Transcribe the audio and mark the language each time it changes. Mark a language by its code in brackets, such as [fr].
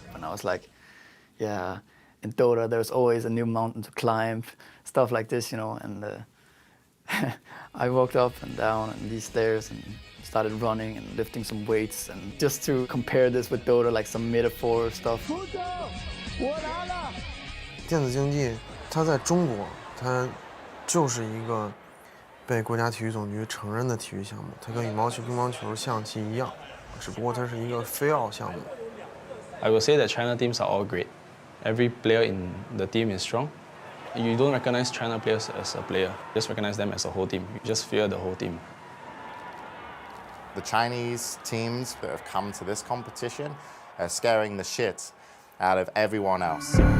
[en] And I was like, yeah, in Dota there's always a new mountain to climb, stuff like this, you know. And I walked up and down and these stairs and started running and lifting some weights, and just to compare this with Dota, like some metaphor stuff. [zh] 电子竞技，它在中国，它就是一个被国家体育总局承认的体育项目，它跟羽毛球、乒乓球、象棋一样，只不过它是一个非奥项目。 [en] I will say that China teams are all great. Every player in the team is strong. You don't recognize China players as a player, just recognize them as a whole team. You just fear the whole team. The Chinese teams that have come to this competition are scaring the shit out of everyone else.